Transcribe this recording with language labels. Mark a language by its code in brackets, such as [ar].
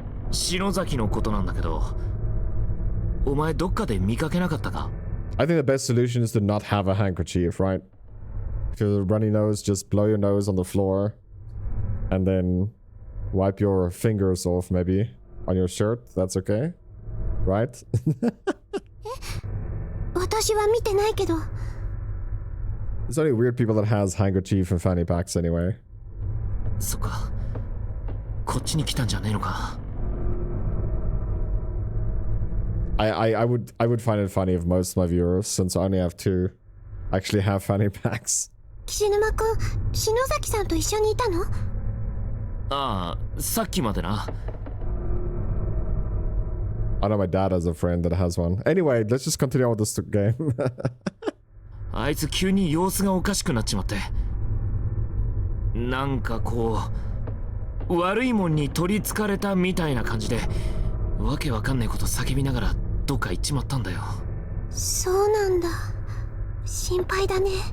[ja] 篠崎のことなんだけど、お前どっかで見かけなかったか？ [en] I think the best solution is to not have a handkerchief, right? If you have a runny nose, just blow your nose on the floor. And then wipe your fingers off maybe on your shirt. That's okay, right? [ja] 私は見てないけど。 [en] It's only weird people that has handkerchief and fanny packs anyway. [ja] そっか。こっちに来たんじゃねえのか。 [en] I would find it funny if most of my viewers, since I only have two, actually have fanny packs. [ja] 岸沼くん、篠崎さんと一緒にいたの？ああ、さっきまでな。 [en] I know my dad has a friend that has one. Anyway, let's just continue on with this game. [ja] あいつ急に様子がおかしくなっちまって。なんかこう、悪いもんに取りつかれたみたいな感じで、わけわかんないこと叫びながらどっか行っちまったんだよ。そうなんだ。心配だね。